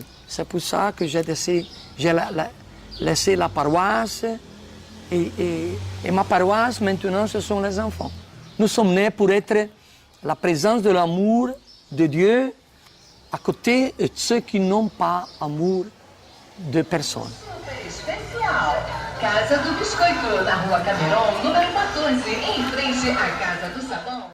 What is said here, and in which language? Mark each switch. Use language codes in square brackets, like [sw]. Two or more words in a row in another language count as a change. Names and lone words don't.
[fr] C'est pour ça que j'ai laissé la paroisse et ma paroisse, maintenant, ce sont les enfants. Nous sommes nés pour être la présence de l'amour de Dieu à côté de ceux qui n'ont pas amour de personne. [pt] Especial. Casa do Biscoito, na Rua Cameron, número 14, em frente à Casa do Sabão.